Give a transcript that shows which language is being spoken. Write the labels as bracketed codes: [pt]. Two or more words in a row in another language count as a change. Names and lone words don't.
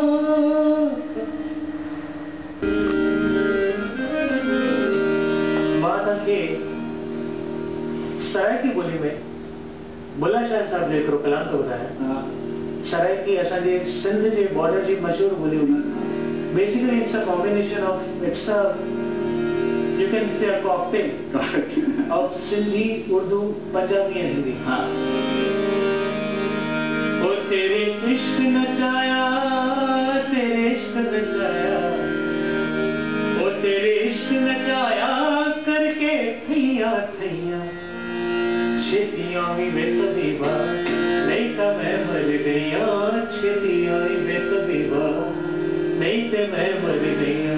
[sd] सराइकी ॿोली में बुल्ला शाह साहब जो हिकिड़ो कलाम थो ॿुधाए। सराइकी असांजे सिंध जे बॉर्डर जी मशहूर ॿोली हुई। [en] Basically it's a combination of, it's a, you can say a cocktail of Sindhi, Urdu, Punjabi and Hindi. [pa] ਓ ਤੇਰੇ ਇਸ਼ਕ ਨਚਾਇਆ, ਤੇਰੇ ਇਸ਼ਕ ਨਚਾਇਆ, ਓ ਤੇਰੇ ਇਸ਼ਕ ਨਚਾਇਆ ਕਰਕੇ ਥਈਆ ਥਈਆ, ਛੇਤੀ ਆਈ ਵੇ ਤਬੀਬਾ, ਨਹੀਂ ਤੋ ਮੈਂ ਮਰ ਗਇਆ, ਛੇਤੀ ਆਈ ਵੇ ਤਬੀਬਾ, ਨਹੀਂ ਤੋ ਮੈਂ ਮਰ ਗਇਆ।